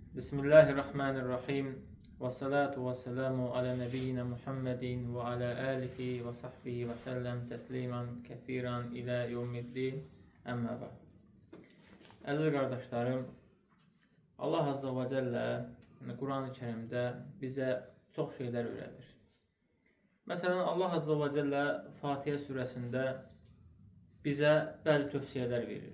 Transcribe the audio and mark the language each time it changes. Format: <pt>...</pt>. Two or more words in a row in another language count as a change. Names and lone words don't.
<ar>بسم الله الرحمن الرحيم والصلاة والسلام على نبينا محمد وعلى آله وصحبه وسلم تسليما كثيرا إلى يوم الدين. أما بعد.</ar> <az>Əziz qardaşlarım, Allah</az> <ar>عز وجل</ar> <az>Quran-ı Kərimdə bizə çox şeylər öyrədir. Məsələn, Allah</az> <ar>عز وجل</ar> <az>Fatihə surəsində bizə bəzi tövsiyələr verir.</az>